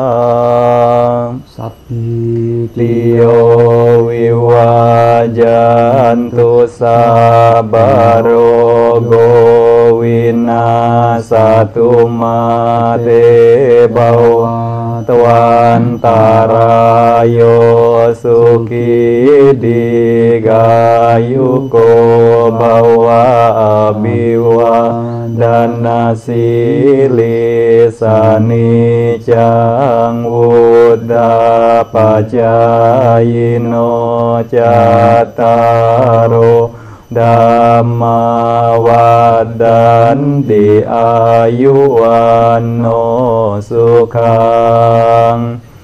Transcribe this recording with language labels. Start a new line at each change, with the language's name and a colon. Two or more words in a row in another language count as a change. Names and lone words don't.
Pali: sapi tiyo wiwajantu sabaro gowina satu mate bawa twantarayo suki digayuko bawa abiwa dana silisani cang wudha pacayino cataro dhamma wadanti ayuwano sukhang